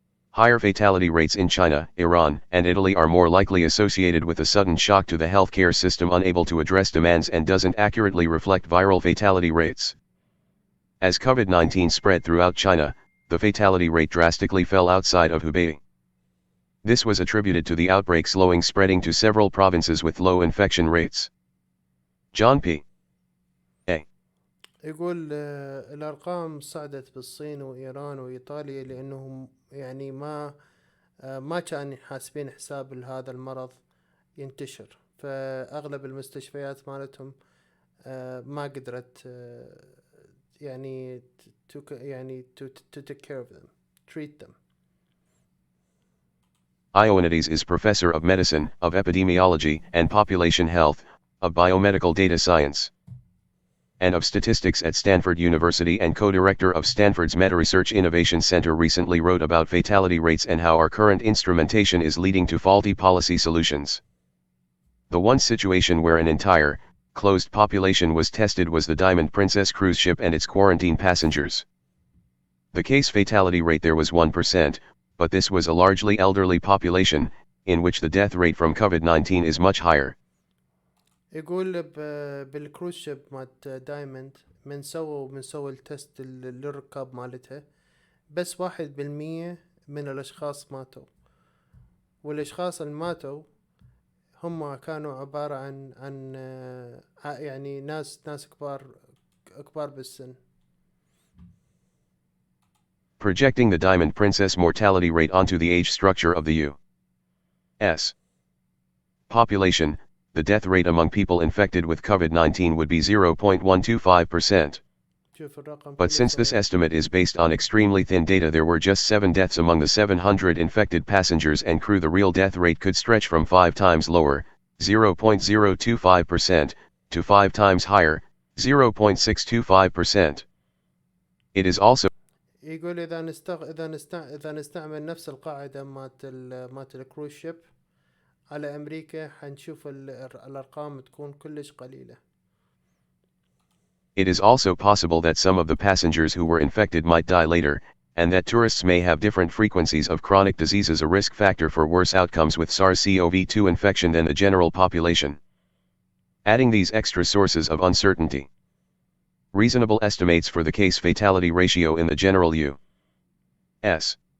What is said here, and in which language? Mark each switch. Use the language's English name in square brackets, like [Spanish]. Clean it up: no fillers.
[English] Higher fatality rates in China, Iran, and Italy are more likely associated with a sudden shock to the healthcare system unable to address demands and doesn't accurately reflect viral fatality rates. As COVID-19 spread throughout China, the fatality rate drastically fell outside of Hubei. This was attributed to the outbreak slowing spreading to several provinces with low infection rates. John P. A. [Arabic] يقول الأرقام صعدت بالصين وإيران وإيطاليا لأنهم يعني ما كانوا حاسبين حساب هذا المرض ينتشر فأغلب المستشفيات مالتهم ما قدرت يعني [English] to take care of them, treat them. Ioannidis is professor of medicine, of epidemiology and population health, of biomedical data science, and of statistics at Stanford University and co-director of Stanford's Meta Research Innovation Center recently wrote about fatality rates and how our current instrumentation is leading to faulty policy solutions. The one situation where an entire, closed population was tested was the Diamond Princess cruise ship and its quarantine passengers. The case fatality rate there was 1%, but this was a largely elderly population, in which the death rate from COVID-19 is much higher. [Arabic] يقول بالكروز شيب مالت دايموند من سووا التست للركاب مالتها بس 1% من الأشخاص ماتوا والأشخاص اللي ماتوا هم كانوا عبارة عن يعني ناس كبار بالسن. [English] projecting the Diamond Princess mortality rate onto the age structure of the U.S. population, the death rate among people infected with COVID-19 would be 0.125%. [Arabic] شوف الرقم [English] But [Arabic] كله [English] since this [Arabic] صغير. [English] estimate is based on extremely thin data, there were just 7 deaths among the 700 infected passengers and crew. The real death rate could stretch from 5 times lower, 0.025%, to 5 times higher, 0.625%. It is also [Arabic] يقول إذا نستعمل نفس القاعدة مات الكروز شيب على أمريكا حنشوف الأرقام تكون كلش قليلة. [English] It is also possible that some of the passengers who were infected might die later, and that tourists may have different frequencies of chronic diseases, a risk factor for worse outcomes with SARS-CoV-2 infection than the general population. Adding these extra sources of uncertainty, reasonable estimates for the case fatality ratio in the general U.S.